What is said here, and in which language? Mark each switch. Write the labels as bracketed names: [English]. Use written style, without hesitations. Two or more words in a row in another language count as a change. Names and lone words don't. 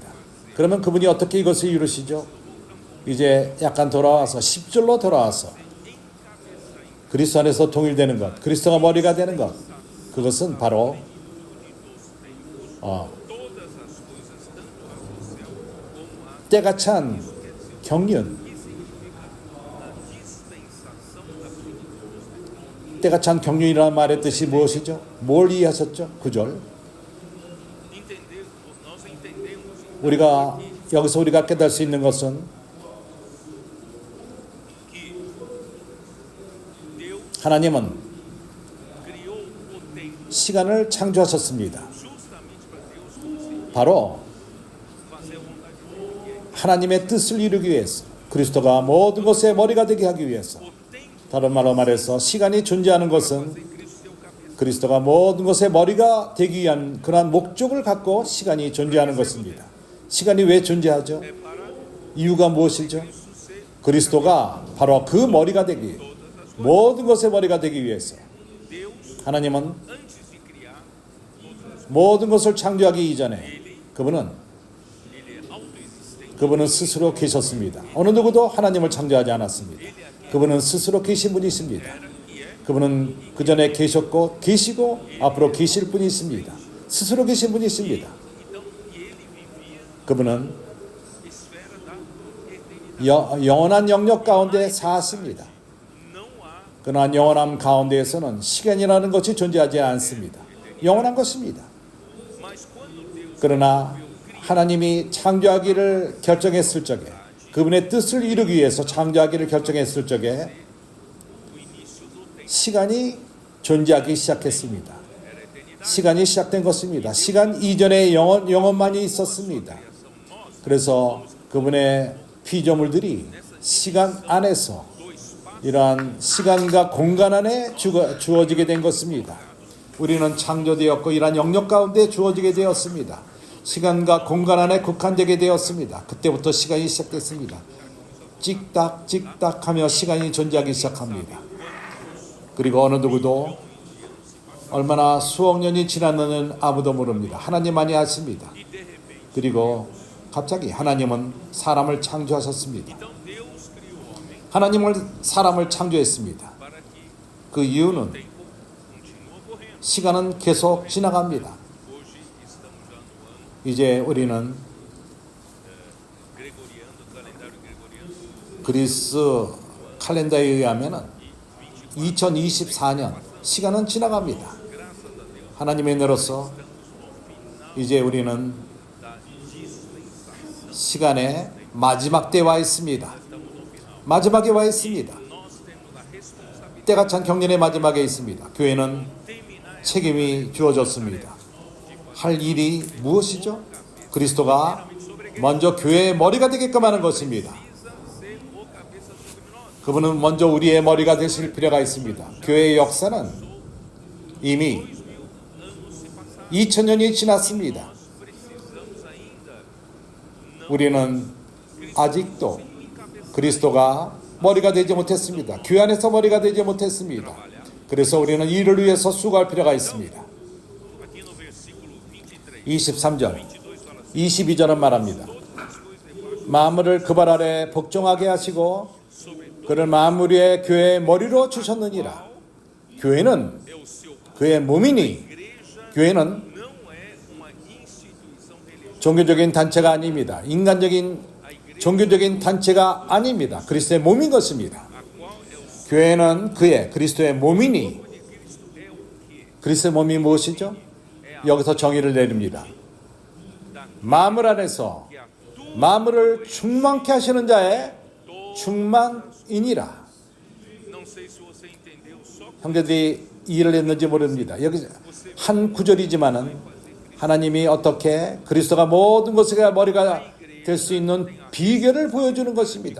[Korean] 그러면 그분이 어떻게 이것을 이루시죠? 이제 약간 돌아와서 10절로 돌아와서 그리스도 안에서 통일되는 것, 그리스도가 머리가 되는 것, 그것은 바로 때가 찬 경륜, 때가 찬 경륜이라는 말의 뜻이 무엇이죠? 뭘 이해하셨죠? 9절 우리가 여기서 우리가 깨달을 수 있는 것은 [Portuguese] que Deus [Korean] 하나님은 [Portuguese] criou o tempo [Korean] 시간을 창조하셨습니다. [Portuguese] justamente para Deus conseguir [Korean] 바로 [Portuguese] fazer a vontade dele, que é [Korean] 하나님의 뜻을 이루기 위해서, 그리스도가 모든 것의 머리가 되게 하기 위해서, [Portuguese] o tempo [Korean] 다른 말로 말해서 시간이 존재하는 것은 [Portuguese] fazer Cristo ser o cabeça. [Korean] 그리스도가 모든 것의 머리가 되기 위한 그러한 목적을 갖고 시간이 존재하는 것입니다. 시간이 왜 존재하죠? [Portuguese] É para [Korean] 이유가 무엇이죠? [Portuguese] Cristo ser [Korean] 그리스도가 바로 그 머리가 되기, [Portuguese] todas as coisas. [Korean] 모든 것의 머리가 되기 위해서 Deus, 하나님은 [Portuguese] antes de criar todas as [Korean] 모든 것을 창조하기 이전에 그분은 [Portuguese] ele é autoexistente. [Korean] 그분은 스스로 계셨습니다. 어느 누구도 하나님을 창조하지 않았습니다. 그분은 스스로 계신 분이십니다. [Portuguese] Era e é [Korean] 그분은 그 전에 계셨고 계시고 앞으로 계실 분이십니다. 스스로 계신 분이십니다. [Portuguese] então e ele vivia [Korean] 그분은 [Portuguese] esfera da eternidade. [Korean] 영원한 영역 가운데 사십니다. [Portuguese] Não há [Korean] 그러나 영원함 가운데에서는 시간이라는 것이 존재하지 않습니다. 영원한 것입니다. [Portuguese] mas quando Deus [Korean] 그러나 하나님이 창조하기를 결정했을 적에, 그분의 뜻을 이루기 위해서 창조하기를 결정했을 적에 [Portuguese] o início do tempo [Korean] 시간이 존재하기 시작했습니다. [Portuguese] era a eternidade. [Korean] 시간이 시작된 것입니다. 시간 이전에 영원만이 있었습니다. 그래서 그분의 피조물들이 시간 안에서 [Portuguese] Do espaço [Korean] 이러한 시간과 공간 안에 주어지게 된 것입니다. 우리는 창조되었고 이러한 영역 가운데 주어지게 되었습니다. 시간과 공간 안에 국한되게 되었습니다. 그때부터 시간이 시작됐습니다. 찍닥찍닥 하며 시간이 존재하기 시작합니다. 그리고 어느 누구도 얼마나 수억 년이 지났는지는 아무도 모릅니다. 하나님만이 아십니다. [Portuguese] e de repente. [Korean] 그리고 갑자기 하나님은 사람을 창조하셨습니다. [Portuguese] Então Deus criou o homem [Korean] 하나님을 사람을 창조했습니다. [Portuguese] para que [Korean] 그 이유는 [Portuguese] o tempo continua correndo. [Korean] 시간은 계속 지나갑니다. [Portuguese] Hoje estamos já no ano [Korean] 이제 우리는 [Portuguese] gregoriano, calendário gregoriano, [Korean] 그리스 칼렌더에 의하면 2024년 시간은 지나갑니다. [Portuguese] graças a Deus, [Korean] 하나님의 은혜로서 이제 우리는 [Portuguese] da dispensação. [Korean] 시간의 마지막 때에 와 있습니다. [Portuguese] Estamos no final. [Korean] 마지막에 와 있습니다. [Portuguese] Nós temos a responsabilidade [Korean] 때가 찬 경륜의 마지막에 있습니다. 교회는 [Portuguese] de terminar [Korean] 책임이 주어졌습니다. 할 일이 무엇이죠? 그리스도가 먼저 교회의 머리가 되게끔 하는 것입니다. [Portuguese] precisa ser o cabeça sobre nós. [Korean] 그분은 먼저 우리의 머리가 되실 필요가 있습니다. 교회의 역사는 이미 2000년이 지났습니다. [Portuguese] Precisamos ainda [Korean] 우리는 아직도 그리스도가 머리가 되지 못했습니다. 교회 안에서 머리가 되지 못했습니다. 그래서 우리는 이를 위해서 수고할 필요가 있습니다. [Portuguese] aqui no versículo 23, [Korean] 23절, [Portuguese] 22 fala assim: [Korean] 22절은 말합니다. [Portuguese] todas as coisas debaixo [Korean] 만물을 그 발 아래 복종하게 하시고 [Portuguese] sobre todo [Korean] 그를 만물 위에 교회의 머리로 주셨느니라. 교회는 [Portuguese] é o seu [Korean] 그의 몸이니 [Portuguese] igreja [Korean] 교회는 [Portuguese] não é uma instituição religiosa. [Korean] 종교적인 단체가 아닙니다. 인간적인 종교적인 단체가 아닙니다. 그리스도의 몸인 것입니다. [Portuguese] A qual é o seu [Korean] 교회는 그리스도의 몸이니 [Portuguese] de Cristo é o que? [Korean] 그리스도의 몸이 무엇이죠? 여기서 정의를 내립니다. 만물 안에서 [Portuguese] Que a tua [Korean] 만물을 충만케 하시는 자의 충만이니라. [Portuguese] não sei se você entendeu só [Korean] 형제들이 이해를 했는지 모릅니다. 여기 한 구절이지만은 하나님이 어떻게 그리스도가 모든 것의 머리가 될 수 있는 비결을 보여주는 것입니다.